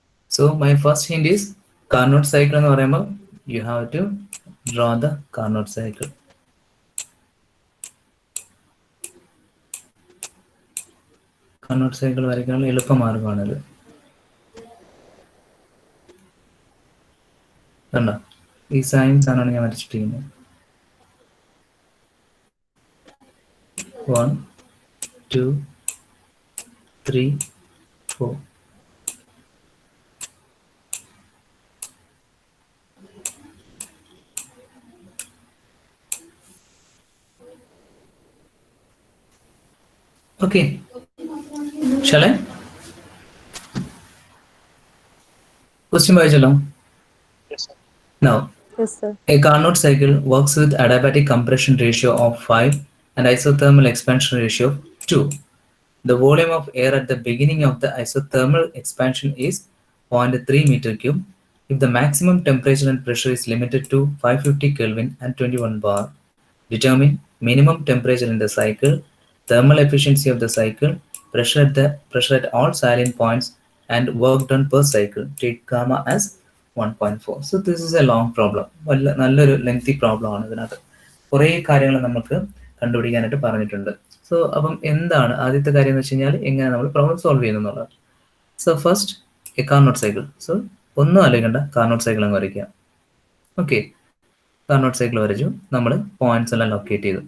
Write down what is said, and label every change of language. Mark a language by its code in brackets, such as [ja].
[en] So my first hint is Carnot cycle [ml] എന്ന് പറയുമ്പോൾ [en] you have to draw the Carnot cycle. [ml] Carnot cycle വരയ്ക്കാനുള്ള എളുപ്പമാർഗ്ഗമാണിത്. കണ്ടോ, ഈ signs ആണ് ഞാൻ വരച്ചിട്ടിരിക്കുന്നത്. [en] 1 2 3 4. Okay, shall I? [ml] Question വായിച്ചല്ലോ. [en] Yes, sir. Now, Yes, sir. a Carnot cycle works with adiabatic compression ratio of 5 and isothermal expansion ratio of 2. The volume of air at the beginning of the isothermal expansion is 0.3 meter cube. If the maximum temperature and pressure is limited to 550 Kelvin and 21 bar, determine minimum temperature in the cycle, thermal efficiency of the cycle, pressure at all salient points, and work done per cycle. Take gamma as 1.4. So this is a long problem. [ml] നല്ലൊരു lengthy problem ആണ്. ഇതിനകത്ത് കുറേ കാര്യങ്ങൾ നമുക്ക് കണ്ടുപിടിക്കാനായിട്ട് പറഞ്ഞിട്ടുണ്ട്. So അപ്പം എന്താണ് ആദ്യത്തെ കാര്യം എന്ന് വെച്ച് കഴിഞ്ഞാൽ എങ്ങനെ നമ്മൾ പ്രോബ്ലം സോൾവ് ചെയ്യുന്നു എന്നുള്ളത്. [en] So first a Carnot cycle. [ml] So ഒന്നും ആലോചിക്കണ്ട, കാർനോട്ട് സൈക്കിൾ അങ്ങ് വരയ്ക്കുക. ഓക്കെ, കാർനോട്ട് സൈക്കിൾ വരച്ചു, നമ്മൾ പോയിന്റ്സ് എല്ലാം ലൊക്കേറ്റ് ചെയ്തു.